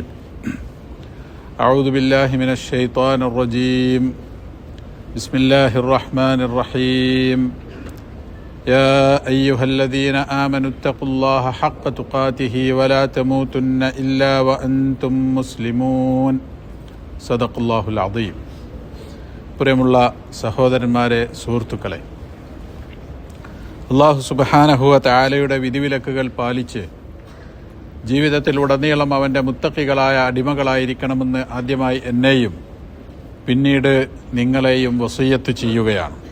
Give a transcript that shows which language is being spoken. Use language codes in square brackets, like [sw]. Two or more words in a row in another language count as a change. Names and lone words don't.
[ar] أعوذ بالله من الشيطان الرجيم. بسم الله الرحمن الرحيم. يا أيها الذين آمنوا اتقوا الله حق تقاته ولا تموتن إلا وأنتم مسلمون. صدق الله العظيم. [ml] പ്രിയമുള്ള സഹോദരന്മാരെ, സുഹൃത്തുക്കളെ, [ar] الله سبحانه وتعالى [ml] വിധിവിലക്കുകൾ പാലിച്ച് ജീവിതത്തിൽ ഉടനീളം അവൻ്റെ മുത്തഖികളായ അടിമകളായിരിക്കണമെന്ന് ആദ്യമായി എന്നെയും പിന്നീട് നിങ്ങളെയും വസിയ്യത്ത് ചെയ്യുകയാണ്.